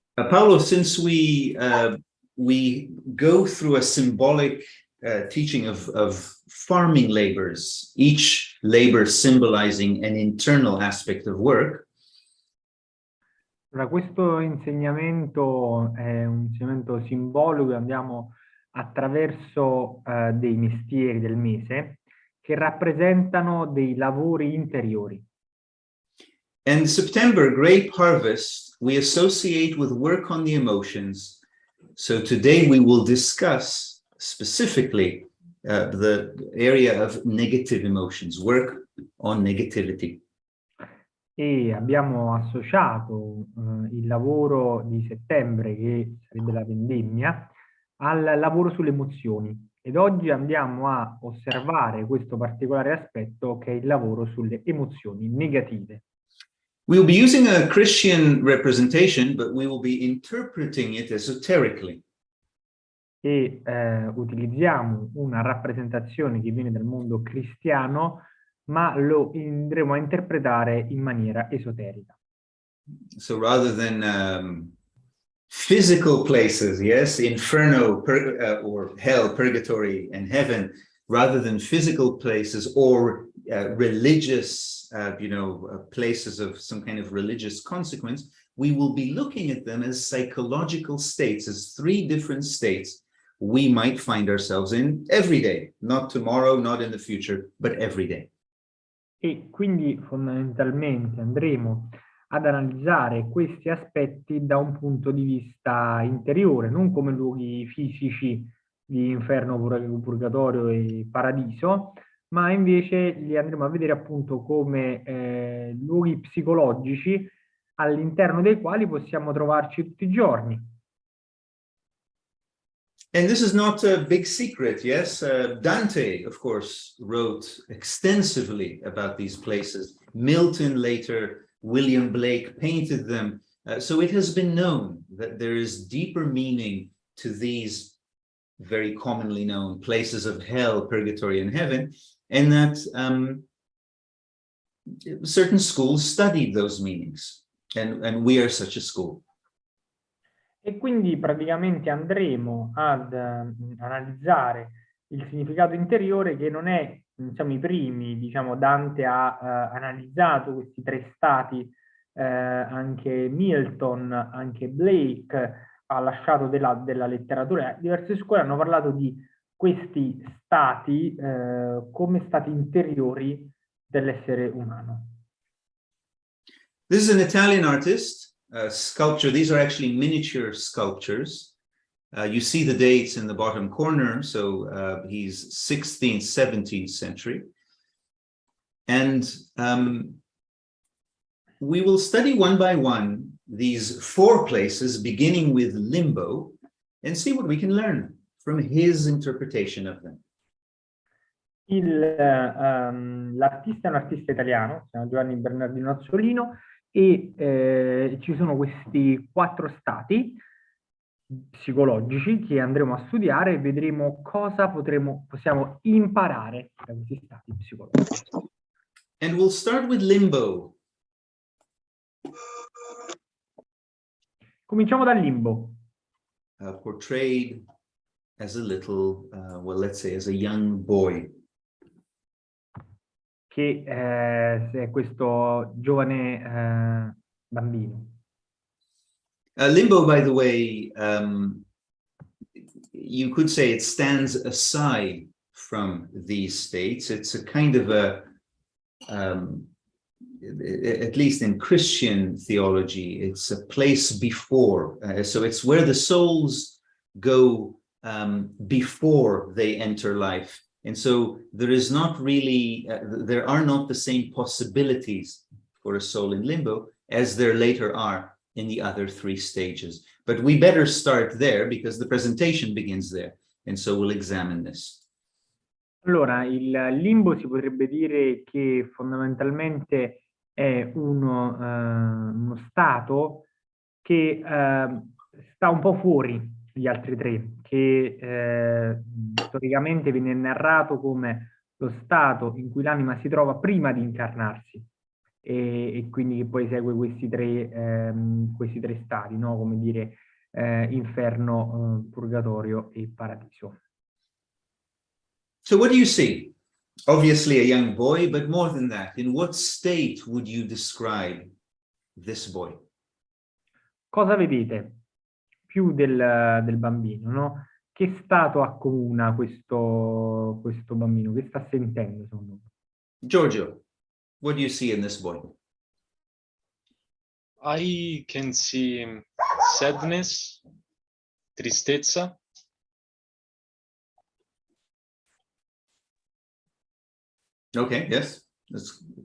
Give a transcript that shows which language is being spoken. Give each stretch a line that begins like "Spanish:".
English: Paolo, since we go through a symbolic teaching of farming labors, each labor symbolizing an internal aspect of work.
Italian: Allora, questo insegnamento è un insegnamento simbolico, andiamo attraverso dei mestieri del mese che rappresentano dei lavori interiori.
English: And September, grape harvest, we associate with work on the emotions. So today we will discuss specifically the area of negative emotions, work on negativity.
Italian: E abbiamo associato il lavoro di settembre, che sarebbe la vendemmia, al lavoro sulle emozioni. Ed oggi andiamo a osservare questo particolare aspetto che è il lavoro sulle emozioni negative.
English: We'll be using a Christian representation, but we will be interpreting it esoterically.
Italian: E utilizziamo una rappresentazione che viene dal mondo cristiano, ma lo andremo a interpretare in maniera esoterica.
English: So rather than physical places, yes, inferno or hell, purgatory, and heaven, rather than physical places or religious, places of some kind of religious consequence, we will be looking at them as psychological states, as three different states we might find ourselves in every day, not tomorrow, not in the future, but every day.
Italian: E quindi fondamentalmente andremo ad analizzare questi aspetti da un punto di vista interiore, non come luoghi fisici di inferno, purgatorio e paradiso, ma invece li andremo a vedere appunto come luoghi psicologici all'interno dei quali possiamo trovarci tutti i giorni.
English: And this is not a big secret, yes? Dante, of course, wrote extensively about these places. Milton later, William Blake painted them. So it has been known that there is deeper meaning to these very commonly known places of hell, purgatory, and heaven, and that certain schools studied those meanings, and we are such a school.
Italian: E quindi praticamente andremo ad analizzare il significato interiore, che non è, diciamo, i primi, diciamo, Dante ha analizzato questi tre stati, anche Milton, anche Blake ha lasciato della letteratura, diverse scuole hanno parlato di questi stati come stati interiori dell'essere umano.
English: This is an Italian artist. Sculpture, these are actually miniature sculptures. You see the dates in the bottom corner, so he's 16th, 17th century. And we will study one by one these four places, beginning with limbo, and see what we can learn from his interpretation of them.
Italian: L'artista è un artista italiano, si chiama Giovanni Bernardino Azzolino, e ci sono questi quattro stati psicologici che andremo a studiare e vedremo cosa possiamo imparare da questi stati psicologici.
English: And we'll start with limbo.
Italian: Cominciamo dal limbo.
English: Portrayed as a little, well, let's say as a young boy.
Italian: Che è questo giovane bambino.
English: Limbo, by the way, you could say it stands aside from these states. It's a kind of a, at least in Christian theology, it's a place before. So it's where the souls go before they enter life. And so there is not really, there are not the same possibilities for a soul in limbo as there later are in the other three stages. But we better start there because the presentation begins there. And so we'll examine this.
Italian: Allora, il limbo si potrebbe dire che fondamentalmente è uno stato che sta un po' fuori gli altri tre, che storicamente viene narrato come lo stato in cui l'anima si trova prima di incarnarsi. e quindi che poi segue questi tre stati, no? Come dire, inferno, purgatorio e paradiso.
English: So what do you see? Obviously a young boy, but more than that, in what state would you describe this boy?
Italian: Cosa vedete più del bambino, no? Che stato accomuna questo bambino? Che sta sentendo, secondo me?
English: Giorgio, what do you see in this boy? I can see sadness, tristezza. Okay, yes. That's